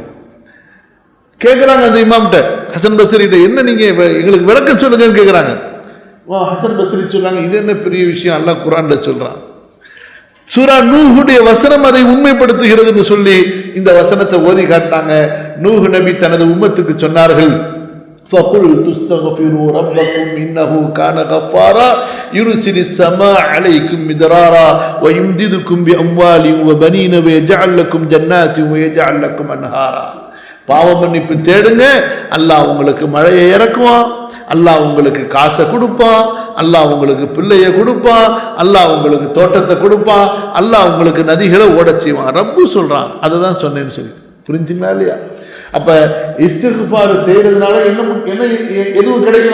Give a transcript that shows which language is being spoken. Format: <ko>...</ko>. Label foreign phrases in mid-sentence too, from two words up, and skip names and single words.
<ta>கேட்குறாங்க அந்த இமாம்கிட்ட, ஹசன் பஸ்ரிகிட்ட, என்ன நீங்க எங்களுக்கு விளக்கம் சொல்லுங்கன்னு கேட்குறாங்க. ஹசன் பஸ்ரி சொல்றாங்க, இது என்ன பெரிய விஷயம், அல்லாஹ் குர்ஆன்ல சொல்றான், சூரா நூஹுடைய வசனம் அதை உண்மைப்படுத்துகிறதுன்னு சொல்லி இந்த வசனத்தை ஓதி காட்டினாங்க. நூஹ் நபி தனது உம்மத்துக்கு சொன்னார்கள்,</ta> <ar>فَقُلْتُ اسْتَغْفِرُوا رَبَّكُمْ إِنَّهُ كَانَ غَفَّارًا يُرْسِلِ السَّمَاءَ عَلَيْكُمْ مِدْرَارًا وَيُمْدِدْكُمْ بِأَمْوَالٍ وَبَنِينَ وَيَجْعَلْ لَكُمْ جَنَّاتٍ وَيَجْعَلْ لَكُمْ أَنْهَارًا.</ar> <ta>பாவ மன்னிப்பு தேடுங்க, அல்லாஹ் உங்களுக்கு மழையை இறக்குவான், அல்லாஹ் உங்களுக்கு காசை கொடுப்பான், அல்லாஹ் உங்களுக்கு பிள்ளைய கொடுப்பான், அல்லாஹ் உங்களுக்கு தோட்டத்தை கொடுப்பான், அல்லாஹ் உங்களுக்கு நதிகளை ஓட செய்வான். ரப்பு சொல்றான், அதை தான் சொன்னேன்னு சொல்லி புரிஞ்சுங்களா இல்லையா? அப்ப இஸ்திக்ஃபார் செய்யறதுனால என்ன என்ன எதுவும் கிடைக்கும்?</ta>